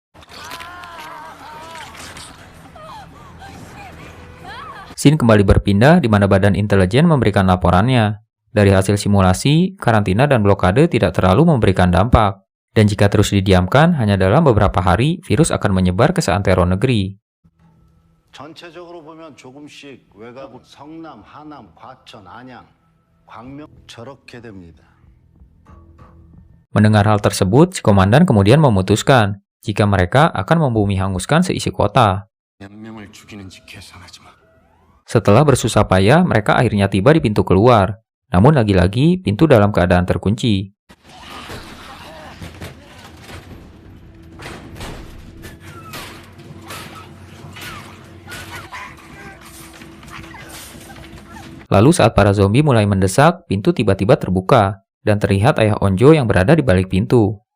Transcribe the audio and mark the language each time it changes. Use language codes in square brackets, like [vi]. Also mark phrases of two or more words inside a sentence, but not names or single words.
[id] Scene kembali berpindah di mana badan intelijen memberikan laporannya. Dari hasil simulasi, karantina dan blokade tidak terlalu memberikan dampak. Dan jika terus didiamkan, hanya dalam beberapa hari, virus akan menyebar ke seantero negeri. [ko] 전체적으로 보면 조금씩 외곽 성남, 하남, 과천, 안양, 광명 저렇게 됩니다. [id] Mendengar hal tersebut, si komandan kemudian memutuskan jika mereka akan membumi hanguskan seisi kota. [ko] 몇 명을 죽이는지 계산하지 마. [id] Setelah bersusah payah, mereka akhirnya tiba di pintu keluar. Namun lagi-lagi, pintu dalam keadaan terkunci. Lalu saat para zombie mulai mendesak, pintu tiba-tiba terbuka, dan terlihat ayah Onjo yang berada di balik pintu.